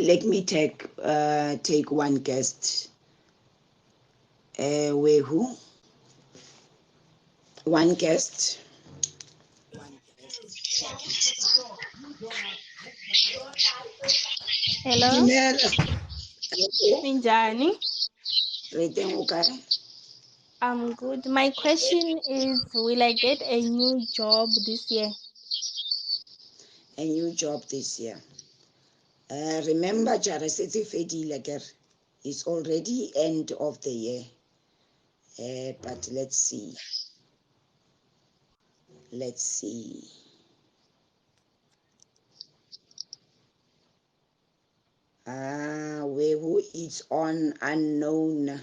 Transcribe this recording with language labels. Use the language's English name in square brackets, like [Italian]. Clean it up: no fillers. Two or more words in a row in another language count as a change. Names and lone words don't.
[English] Let me take one guest. Who? One guest. Hello, [Southern Sotho] Dumela. [Zulu] Minjani. [Southern Sotho] Re teng o kae? [English] I'm good. My question is, will I get a new job this year? A new job this year. Remember, [Southern Sotho] jara setse fedile akere. [English] It's already end of the year. But let's see. Let's see. Who is on unknown.